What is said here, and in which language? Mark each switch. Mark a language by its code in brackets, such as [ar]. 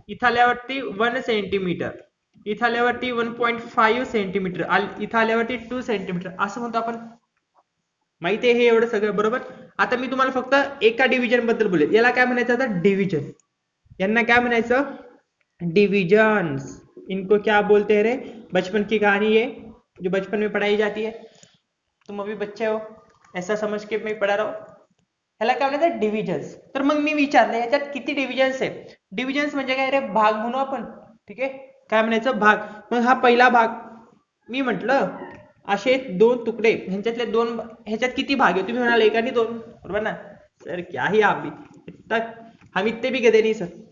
[mr] इथं आल्यावरती 1 सेंटीमीटर, इथं आल्यावरती 1.5 सेंटीमीटर, इथं आल्यावरती 2 सेंटीमीटर, असं म्हणतो आपण. माहिती आहे हे एवढं सगळं. बरोबर. आता मी तुम्हाला फक्त एका डिव्हिजन बद्दल बोलेल. याला काय म्हणायचं आता? डिव्हिजन. यांना काय म्हणायचं, डिविजन्स। [hi] इनको क्या बोलते हैं रे, बचपन की कहानी है जो बचपन में पढ़ाई जाती है, तुम अभी बच्चे हो ऐसा समझ के मी पढ़ा रहा हूं, [mr] ह्याला काय म्हणतात डिव्हिजन्स। तर मग मी विचारलं याच्यात किती डिव्हिजन्स आहे, डिव्हिजन्स म्हणजे काय रे, भाग म्हणू आपण, ठीक आहे, काय म्हणायचं भाग। मग हा पहिला भाग, मी म्हटलं असे दोन तुकडे, ह्यांच्यातले दोन, ह्याच्यात किती भाग आहे, तुम्ही म्हणाल एक आणि दोन, बरोबर ना सर, [hi] क्या ही आप भी इतना, हम इतने भी गधे नहीं सर।